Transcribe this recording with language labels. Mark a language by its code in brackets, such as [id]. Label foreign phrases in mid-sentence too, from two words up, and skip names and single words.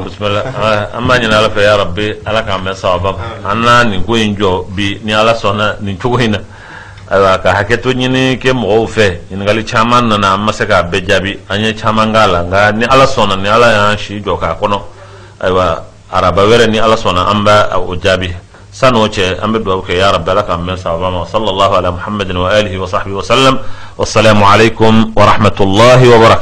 [bm] Bismillah an b'a ɲini Ala fɛ [ar] يا رب [bm] Ala k'an bɛn sababa an na nin ko in jɔ bi ni Ala sɔnna nin cogo in na ayiwa ka hakɛto ɲini kɛ mɔgɔw fɛ ɲininkali caman nana an ma se k'a bɛɛ jaabi an ye caman k'a la nka ni Ala sɔnna ni Ala y'an si jɔ k'a kɔnɔ ayiwa araba wɛrɛ ni Ala sɔnna an bɛ o jaabi san'o cɛ an bɛ dugawu kɛ [ar] يا رب [bm] Ala k'an bɛn sababa ma [ar] صلى الله على محمد وآله وصحبه وسلم والسلام عليكم ورحمة الله وبركاته.